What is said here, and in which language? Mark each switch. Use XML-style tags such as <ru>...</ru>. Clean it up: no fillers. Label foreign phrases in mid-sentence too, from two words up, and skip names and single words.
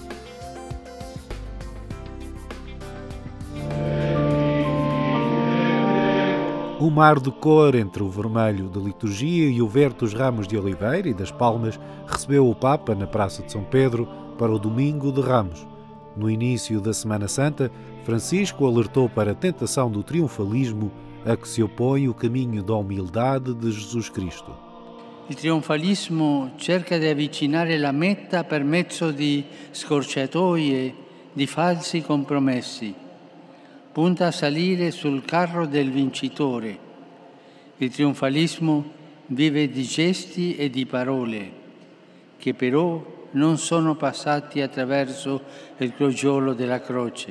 <pt>O mar de cor entre o vermelho da liturgia e o verde dos ramos de oliveira e das palmas recebeu o Papa na Praça de São Pedro para o Domingo de Ramos. No início da Semana Santa, Francisco alertou para a tentação do triunfalismo a que se opõe o caminho da humildade de Jesus Cristo.</pt> <it>Il trionfalismo cerca di avvicinare la meta per mezzo di scorciatoie, di falsi compromessi. Punta a salire sul carro del vincitore. Il trionfalismo vive di gesti e di parole, che però non sono passati attraverso il crogiolo della croce.</it>